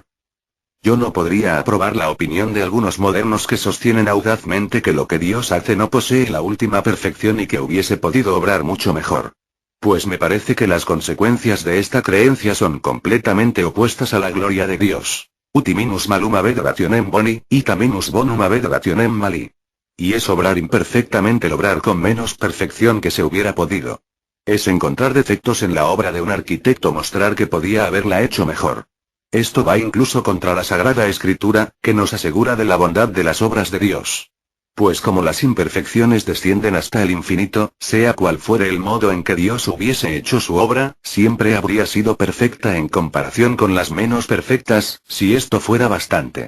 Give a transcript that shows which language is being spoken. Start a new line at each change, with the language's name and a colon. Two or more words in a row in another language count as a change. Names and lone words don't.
Spanish: Yo no podría aprobar la opinión de algunos modernos que sostienen audazmente que lo que Dios hace no posee la última perfección y que hubiese podido obrar mucho mejor. Pues me parece que las consecuencias de esta creencia son completamente opuestas a la gloria de Dios.
Latin: Uti minus malum habet rationem boni, ita minus bonum habet rationem mali.
Spanish: Y es obrar imperfectamente el obrar con menos perfección que se hubiera podido. Es encontrar defectos en la obra de un arquitecto mostrar que podía haberla hecho mejor. Esto va incluso contra la Sagrada Escritura, que nos asegura de la bondad de las obras de Dios. Pues como las imperfecciones descienden hasta el infinito, sea cual fuere el modo en que Dios hubiese hecho su obra, siempre habría sido perfecta en comparación con las menos perfectas, si esto fuera bastante.